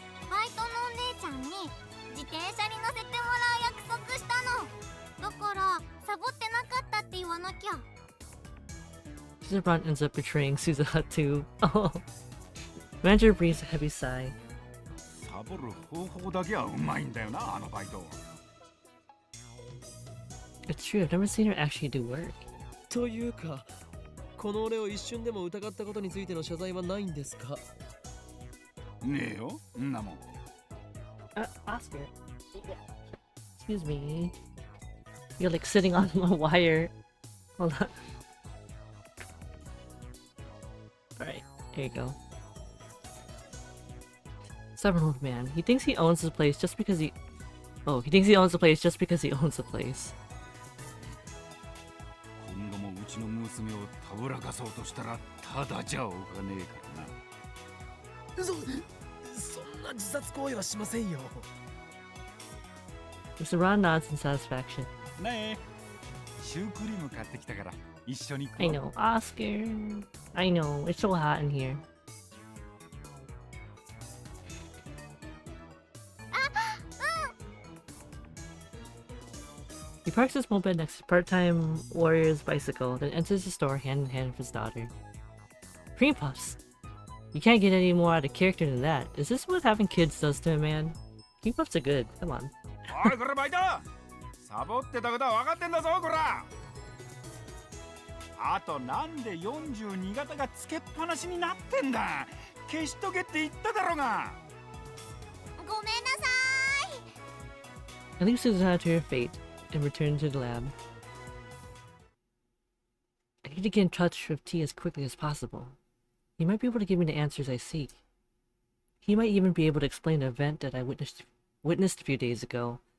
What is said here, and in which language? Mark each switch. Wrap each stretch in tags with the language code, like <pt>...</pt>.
<ja>バイトのお姉ちゃんに自転車に乗せてもらう約束したの。だからサボってなかったって言わなきゃ。</ja> <en>Mr. Braun ends up betraying Suzuha too. Oh. Manager breathes a heavy sigh.</en> <ja>サボる方法だけはうまいんだよな、あのバイト。</ja> <en>It's true, I've never seen her actually do work.</en> <ja>というか、この俺を一瞬でも疑ったことについての謝罪はないんですか？ねえよ、んなもん。</ja> <en>Oscar. Excuse me. You're like sitting on a wire. Hold on. Alright, here you go. Stubborn old man. He thinks he owns the place just because he... Oh, he thinks he owns the place just because he owns the place.</en> <ja>今度もうちの娘をたぶらかそうとしたらただじゃおかねえからな。そんな自殺行為はしませんよ。</ja> <en>Mr. Ron nods in satisfaction.</en> <ja>ねえ、シュークリーム買ってきたから一緒に食おう。</ja> <en>I know, Oscar. I know, it's so hot in here. He parks his moped next to part-time warrior's bicycle, then enters the store hand in hand with his daughter. Cream puffs! You can't get any more out of character than that. Is this what having kids does to a man? Cream puffs are good. Come on.</en> <ja>おいこれバイト、サボってたことは分かってんだぞこら。あとなんで42型がつけっぱなしになってんだ。消しとけって言っただろうが。ごめんなさい。</ja> <en>I leave Susanna to her fate and return to the lab. I need to get in touch with T as quickly as possible. He might be able to give me the answers I seek. He might even be able to explain the event that I witnessed a few days ago.</en>